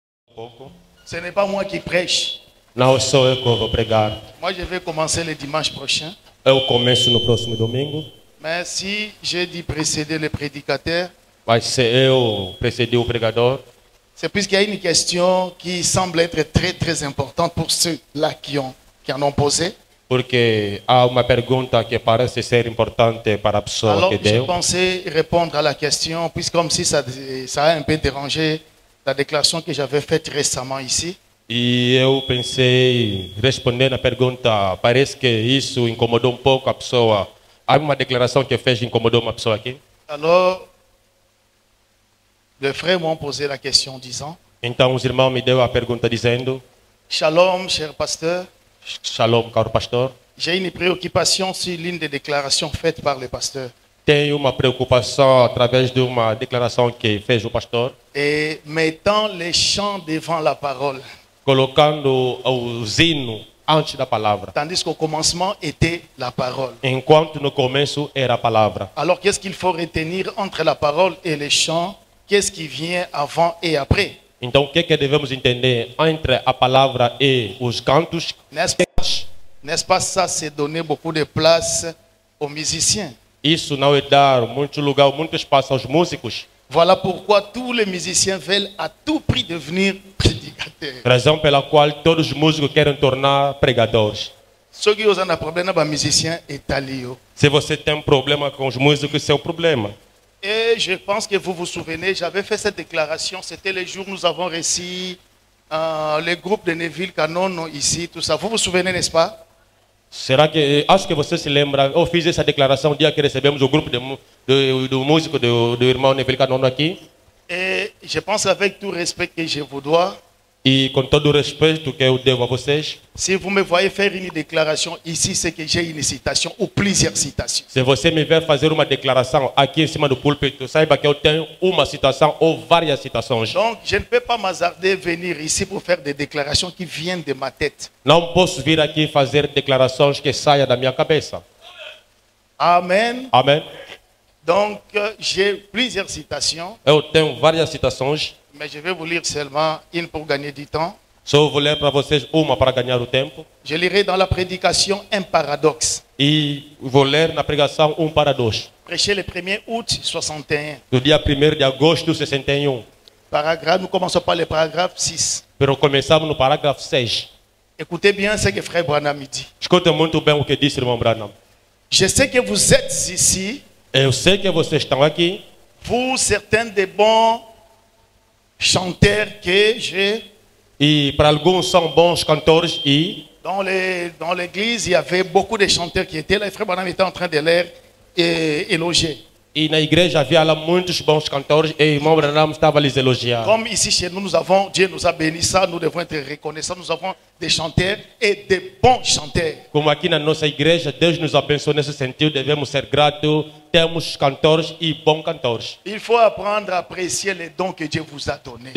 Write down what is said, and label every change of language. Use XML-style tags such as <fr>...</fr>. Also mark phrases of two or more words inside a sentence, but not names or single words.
<fr>Ce n'est pas moi qui prêche.</fr> <pt>Não sou eu que vou pregar.</pt> <fr>Moi, je vais commencer le dimanche prochain.</fr> <pt>Eu começo no próximo domingo.</pt> <fr>Mais si j'ai dit précéder le prédicateur,</fr> <pt>Mas se eu precedi o pregador,</pt> <fr>c'est puisqu'il y a une question qui semble être très très importante pour ceux-là qui en ont posé.</fr> <pt>porque há uma pergunta que parece ser importante para a pessoa</pt> <fr>Alors, que j'ai</fr> <pt>deu.</pt> <fr>pensé répondre à la question, puisque comme si ça a un peu dérangé la déclaration que j'avais faite récemment ici.</fr> <pt>E eu pensei responder na pergunta, parece que isso incomodou um pouco a pessoa. Há uma declaração que fez incomodou uma pessoa aqui.</pt> <fr>Alors, les frères m'ont posé la question disant,</fr> <pt>Então os irmãos me deu a pergunta dizendo:</pt> <fr>Shalom, cher pasteur,</fr> <pt>Shalom, caro pastor.</pt> <fr>j'ai une préoccupation sur l'une des déclarations faites par le pasteur.</fr> <pt>Tenho uma preocupação através de uma declaração que fez o pastor,</pt> <fr>Et mettant les chants devant la parole,</fr> <pt>colocando o hino antes da palavra,</pt> <fr>tandis qu'au commencement était la parole.</fr> <pt>enquanto no começo era a palavra.</pt> <fr>Alors, qu'est-ce qu'il faut retenir entre la parole et les chants? Qu'est-ce qui vient avant et après?</fr> <pt>Então, o que devemos entender entre a palavra e os cantos?</pt> <fr>N'est-ce pas ça, c'est donner beaucoup de place aux musiciens?</fr> <pt>Isso não é dar muito lugar, muito espaço aos músicos.</pt> <fr>Voilà pourquoi tous les musiciens veulent à tout prix devenir prédicateurs.</fr> <pt>Razão pela qual todos os músicos querem tornar pregadores.</pt> <fr>Ceux qui ont un problème avec les musiciens est allé.</fr> <pt>Se você tem problema com os músicos, isso é o problema.</pt> <fr>Et je pense que vous vous souvenez, j'avais fait cette déclaration, c'était le jour où nous avons reçu le groupe de Neville Canon ici, tout ça. Vous vous souvenez, n'est-ce pas?</fr> <pt>Será que, acho que você se lembra, eu fiz essa declaração no dia que recebemos o grupo do músico do irmão Neville Canono aqui.</pt> <fr>Et je pense avec tout respect que je vous dois,</fr> <pt>E com todo o respeito que eu devo a vocês,</pt> <fr>si vous me voyez faire une déclaration ici, c'est que j'ai une citation ou plusieurs citations.</fr> <pt>se você me ver fazer uma declaração aqui em cima do púlpito, saiba que eu tenho uma citação ou várias citações.</pt> <fr>Donc, je ne peux pas m'hasarder venir ici pour faire des déclarations qui viennent de ma tête.</fr> <pt>Não posso vir aqui fazer declarações que saiam da minha cabeça.</pt> <fr>Amen.</fr> <pt>Amém?</pt> <fr>Donc, j'ai plusieurs citations,</fr> <pt>Eu tenho várias citações,</pt> <fr>mais je vais vous lire seulement une pour gagner du temps.</fr> <pt>só vou ler para vocês uma para ganhar o tempo.</pt> <fr>Je lirai dans la prédication un paradoxe.</fr> <pt>E vou ler na pregação para dois.</pt> <fr>Prêché le 1er août 61.</fr> <pt>Do dia 1º de agosto de 61.</pt> <fr>Paragraphe, nous commençons par le paragraphe 6.</fr> <pt>Pero começamos no parágrafo 6.</pt> <fr>Écoutez bien ce que Frère Branham dit.</fr> <pt>Escuta muito bem o que disse o irmão Branham.</pt> <fr>Je sais que vous êtes ici,</fr> <pt>Eu sei que vocês estão aqui,</pt> <fr>vous, certains des bons chanteurs que j'ai.</fr> <pt>e para alguns são bons cantores, e</pt> <fr>Dans l'église, il y avait beaucoup de chanteurs qui étaient là. Et Frère Branham était en train de les éloger.</fr> <pt>na igreja havia lá muitos bons cantores, e o irmão Branham estava a lhes elogiar.</pt> <fr>Comme ici chez nous, Dieu nous a béni ça, nous devons être reconnaissants. Nous avons des chanteurs et des bons chanteurs.</fr> <pt>Como aqui na nossa igreja, Deus nos abençoou nesse sentido, devemos ser gratos, temos cantores e bons cantores.</pt> <fr>Il faut apprendre à apprécier les dons que Dieu vous a donnés.</fr>